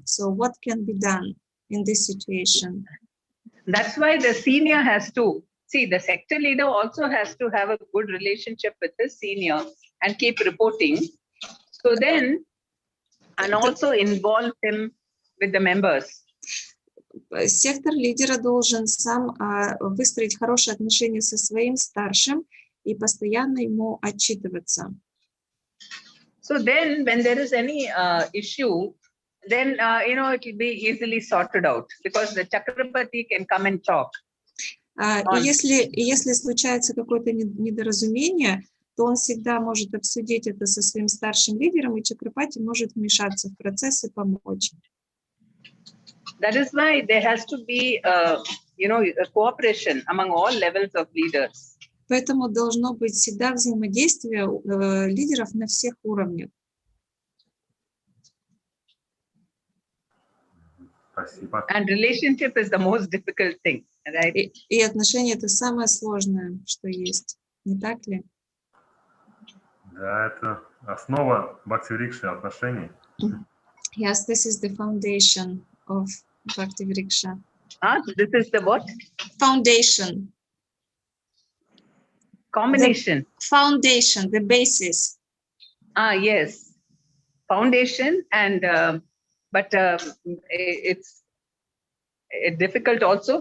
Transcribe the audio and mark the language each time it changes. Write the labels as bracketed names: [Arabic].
[English] So what can be done in this situation? That's why the senior has to, see, the sector leader also has to have a good relationship with the senior and keep reporting. So then, and also involve him with the members. [Russian] Сектор лидера должен сам выстроить хорошие отношения со своим старшим и постоянно ему отчитываться. [English] So then, when there is any issue, then it will be easily sorted out because the Chakrapati can come and talk. [Russian] Если случается какое-то недоразумение, то он всегда может обсудить это со своим старшим лидером, и Чакрапати может вмешаться в процесс и помочь. [English] That is why there has to be, a cooperation among all levels of leaders. [Russian] Поэтому должно быть всегда взаимодействие лидеров на всех уровнях. Спасибо. [English] And relationship is the most difficult thing, right? [Russian] И отношения — это самое сложное, что есть, не так ли? Да, это основа BV отношений. [English] Yes, this is the foundation of BV. This is the what? Foundation. Combination. Foundation, the basis. Yes. Foundation and, but it's difficult also.